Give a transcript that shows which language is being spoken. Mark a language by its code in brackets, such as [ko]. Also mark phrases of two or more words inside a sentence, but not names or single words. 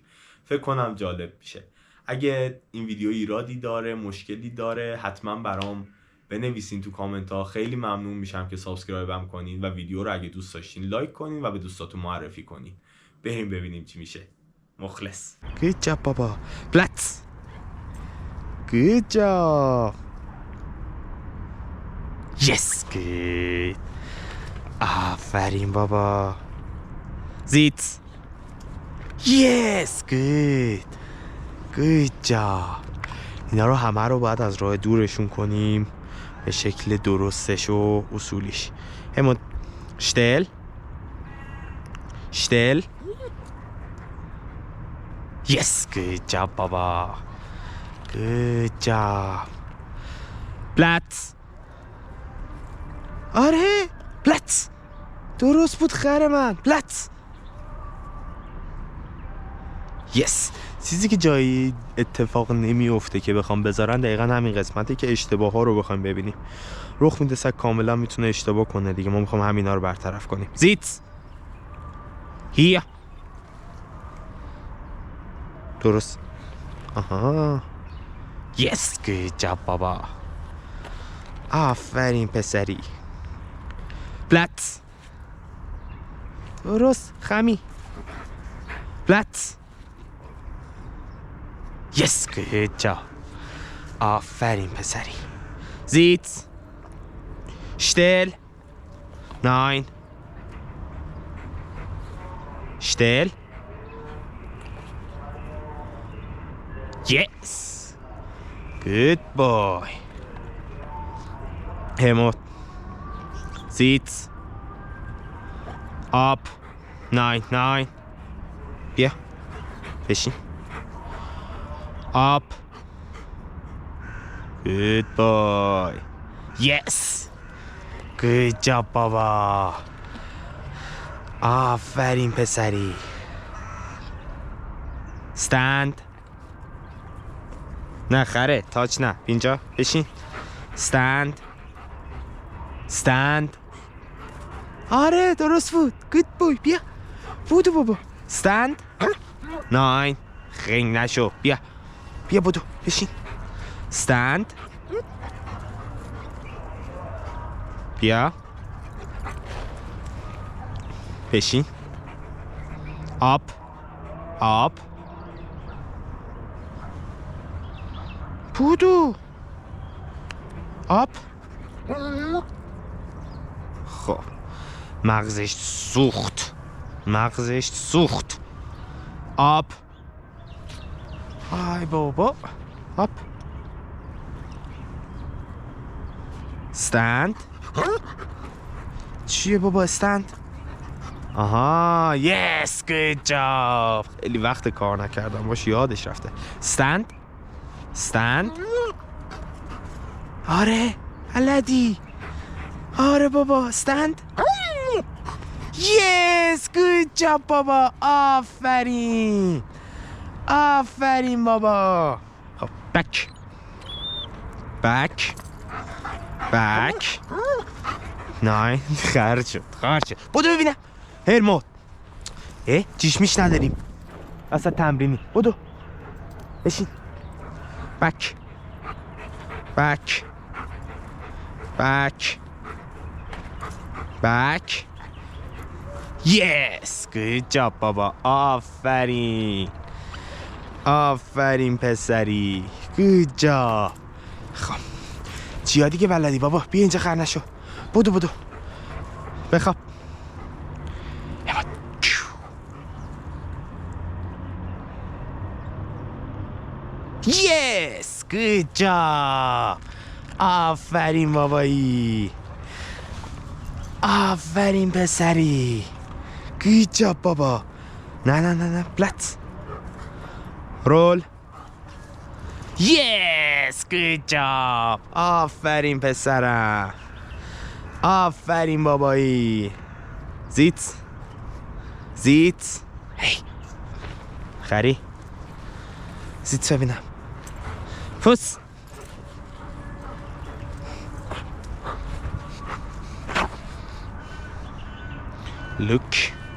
[fa] فکر کنم جالب میشه. اگه این ویدیو ایرادی داره، مشکلی داره، حتما برام بنویسین تو کامنت ها. خیلی ممنون میشم که سابسکرایبم کنین و ویدیو رو اگه دوست داشتین لایک کنین و به دوستاتون معرفی کنین. بریم ببینیم چی میشه. مخلص. [en] Good job بابا. Platz. Good job. Yes, good. [fa] آفرین بابا. [en] Sitz. Yes, good. Good job. [fa] اینا رو همه رو باید از راه دورشون کنیم به شکل درستش و اصولیش. [en] همون still. Still. Yes, good job بابا. Good job. Platz. [fa] آره Platz. درست بود خر من. Platz. [en] Yes. [fa] چیزی که جایی اتفاق نمیفته که بخوام بذارن دقیقا همین قسمتی که اشتباه ها رو بخوایم ببینیم. رخ میده سگ کاملا میتونه اشتباه کنه دیگه، ما میخوام همینا رو برطرف کنیم. [de] Sitz. Hier. درست. [en] آها Yes, good job بابا. [fa] آفرین پسری. پلت. درست خمی. پلت. [en] Yes, good job. [fa] آفرین پسری. زیت. [en] Still. 9. Still. Yes. Good boy. Helmut. Sitz. Up. 9. [fa] بیا. بشین. [en] Up. Good boy. Yes. Good job بابا. [fa] آفرین پسری. Stand. نه خره تاچ نه اینجا بشین. Stand. آره درست بود. [en] Good boy. [fa] بیا بودو بابا. Stand. 9. خنگ نشو. بیا بودو بشین. Stand. بیا بشین. [en] Up. بودو. [fa] Up. خب مغزش سوخت. Up. ای بابا. [en] Up. Stand. [fa] چیه بابا [en] stand؟ آها yes good job. [fa] خیلی وقت کار نکردم باش یادش رفته. Stand. آره بلدی. آره بابا [en] stand. yes good job بابا. [fa] آفرین بابا. خب back. نه خرج شد. بودو ببینم هرموت. چیش میش نداریم اصلا تمرینی. بودو بشین. [en] back. yes good job بابا. [fa] آفرین پسری. [en] good job. [fa] خب چیا دیگه بلدی بابا؟ بیا اینجا خر نشو. بودو بخواب. [en] yes good job. [fa] آفرین بابایی. آفرین پسری. [en] good job [fa] بابا. نه پلت. رول. [en] yes good job. [fa] آفرین پسرم. آفرین بابایی. زیت. هی خری. زیت ببینم. فوس. لوک.